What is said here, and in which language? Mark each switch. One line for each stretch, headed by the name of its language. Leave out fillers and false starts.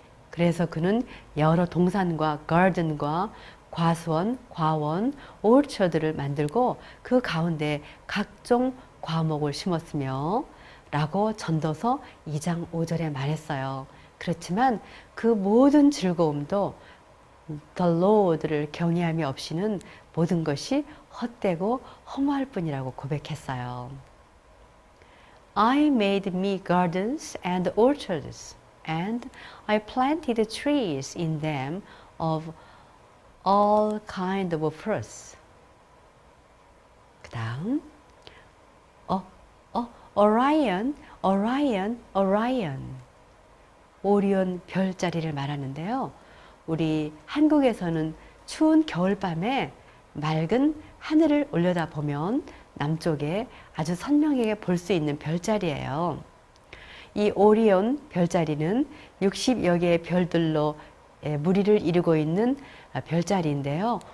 Korean: 그래서 그는 여러 동산과 가든과 과수원, 과원, orchard를 만들고 그 가운데 각종 과목을 심었으며 라고 전도서 2장 5절에 말했어요. 그렇지만 그 모든 즐거움도 The Lord를 경외함이 없이는 모든 것이 헛되고 허무할 뿐이라고 고백했어요.
English: I made me gardens and orchards, and I planted trees in them of all kind of fruits.
Korean: 그 다음
English: Orion, Orion, Orion.
Korean: 오리온 별자리를 말하는데요. 우리 한국에서는 추운 겨울밤에 맑은 하늘을 올려다보면 남쪽에 아주 선명하게 볼 수 있는 별자리예요. 이 오리온 별자리는 60여 개의 별들로 무리를 이루고 있는 별자리인데요.